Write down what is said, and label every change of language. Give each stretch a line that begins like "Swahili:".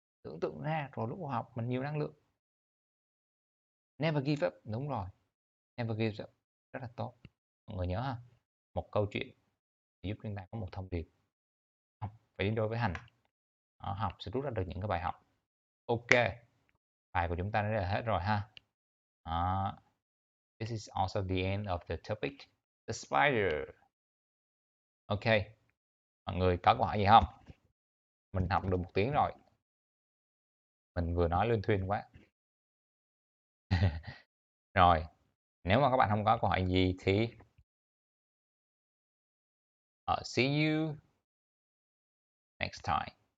Vietnamese: Tưởng tượng ra rồi lúc học mình nhiều năng lượng.
English: Never give up,
Vietnamese: đúng rồi.
English: Never give up,
Vietnamese: rất là tốt. Mọi người nhớ ha, một câu chuyện giúp chúng ta có một thông điệp. Học phải đi đôi với hành. Học sẽ rút ra được những cái bài học. Ok, bài của chúng ta đã là hết rồi ha.
English: This is also the end of the topic, the spider.
Vietnamese: Ok, mọi người có câu hỏi gì không? Mình học được 1 tiếng rồi. Mình vừa nói luyên thuyên quá. Rồi, nếu mà các bạn không có câu hỏi gì thì
English: see you next time.